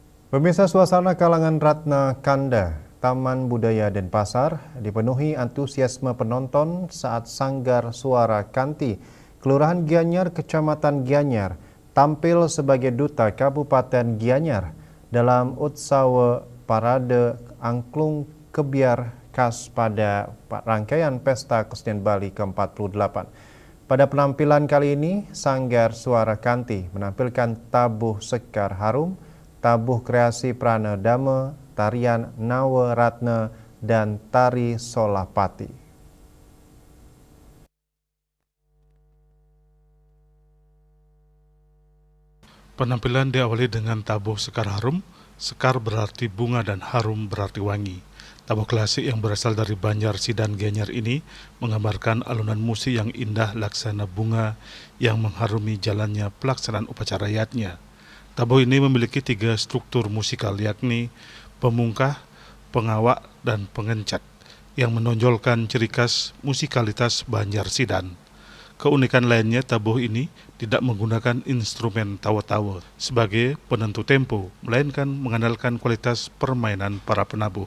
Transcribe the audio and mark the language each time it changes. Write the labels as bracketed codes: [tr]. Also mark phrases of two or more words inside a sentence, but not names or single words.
[id] Pemirsa, suasana kalangan Ratna Kanda, Taman Budaya Denpasar dipenuhi antusiasme penonton saat Sanggar Suara Kanti, Kelurahan Gianyar, Kecamatan Gianyar, tampil sebagai duta Kabupaten Gianyar dalam Utsawa Parade Angklung Kebiar khas pada rangkaian Pesta Kesenian Bali ke-48. Pada penampilan kali ini, Sanggar Suara Kanti menampilkan tabuh Sekar Harum, tabuh kreasi Prana Dama, tarian Nawa Ratna, dan tari Solapati. Penampilan diawali dengan tabuh Sekar Harum. Sekar berarti bunga dan harum berarti wangi. Tabuh klasik yang berasal dari Banjar Sidan Gianyar ini menggambarkan alunan musik yang indah laksana bunga yang mengharumi jalannya pelaksanaan upacara yatnya. Tabuh ini memiliki 3 struktur musikal, yakni pemungkah, pengawak, dan pengencat yang menonjolkan ciri khas musikalitas Banjar Sidan. Keunikan lainnya, tabuh ini tidak menggunakan instrumen tawa-tawa sebagai penentu tempo, melainkan mengandalkan kualitas permainan para penabuh.